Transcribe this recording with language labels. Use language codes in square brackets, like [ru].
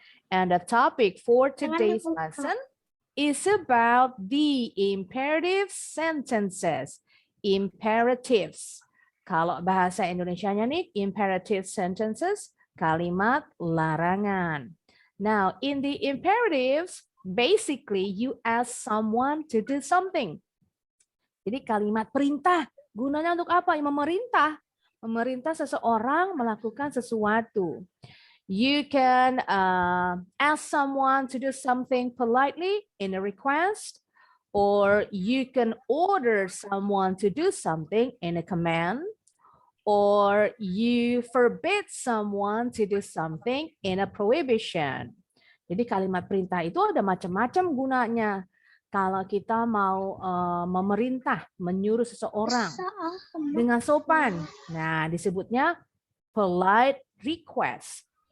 [en] And the topic for today's lesson is about the imperative sentences. [id] Imperatives. Kalau bahasa Indonesianya nih, imperative sentences, kalimat larangan. [en] Now, in the imperatives, basically you ask someone to do something. [id] Jadi kalimat perintah, gunanya untuk apa? Memerintah. Memerintah seseorang melakukan sesuatu. [en] You can ask someone to do something politely in a request, or you can order someone to do something in a command, or you forbid someone to do something in a prohibition. [id] Jadi kalimat perintah itu ada macam-macam gunanya. Kalau kita mau memerintah, menyuruh seseorang dengan sopan, nah disebutnya polite request.